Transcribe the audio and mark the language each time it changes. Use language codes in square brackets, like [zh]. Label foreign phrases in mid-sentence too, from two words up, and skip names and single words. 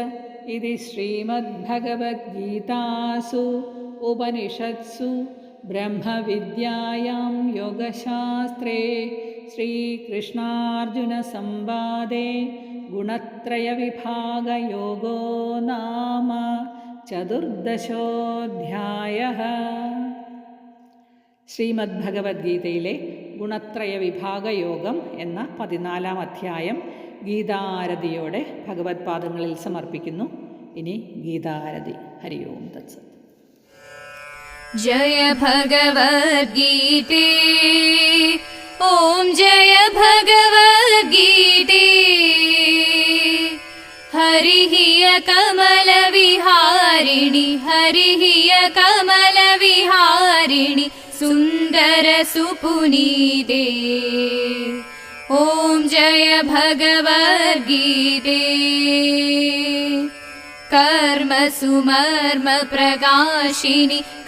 [sa] ഇതി ശ്രീമദ്ഭഗവദ്ഗീതാസു ഉപനിഷത്സു ബ്രഹ്മവിദ്യായാം യോഗശാസ്ത്രേ ശ്രീകൃഷ്ണാർജുനസംവാദേ ഗുണത്രയവിഭാഗയോഗോ നാമ ചതുർദശോധ്യായഃ. [ml] ശ്രീമദ്ഭഗവത്ഗീതയിലെ ഗുണത്രയ വിഭാഗയോഗം എന്ന 14ാം അധ്യായം ഗീതാരതിയോടെ ഭഗവത് പാദങ്ങളിൽ സമർപ്പിക്കുന്നു. ഇനി ഗീതാരതി. [sa] ഹരി ഓം തത്സത്. जय भगवद्गीते ॐ जय भगवद्गीते हरिः कमलविहारिणि हरिः कमलविहारिणि सुन्दरसुपुनीते ॐ जय भगवद्गीते कर्म सुमर्म प्रकाशिनी